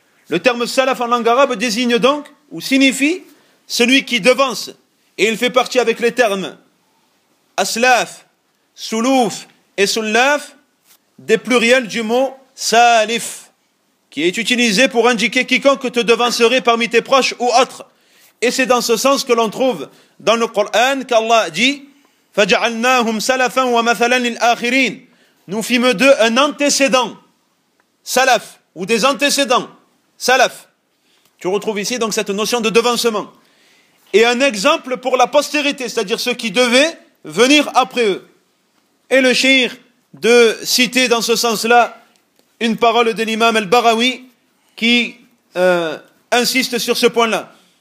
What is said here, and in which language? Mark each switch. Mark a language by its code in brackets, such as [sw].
[fr] Le terme salaf en langue arabe désigne donc ou signifie celui qui devance, et il fait partie avec les termes Aslaf, Soulouf et Soulaf des pluriels du mot Salif, qui est utilisé pour indiquer quiconque te devancerait parmi tes proches ou autres. Et c'est dans ce sens que l'on trouve dans le Coran qu'Allah dit [ar] فجعلناهم سلفا ومثلا للآخرين. [fr] Nous fîmes d'eux un antécédent, salaf, ou des antécédents, salaf. Tu retrouves ici donc cette notion de devancement. Et un exemple pour la postérité, c'est-à-dire ceux qui devaient venir après eux. Et le shir de citer dans ce sens-là une parole de l'imam al-Barawi qui insiste sur ce point-là.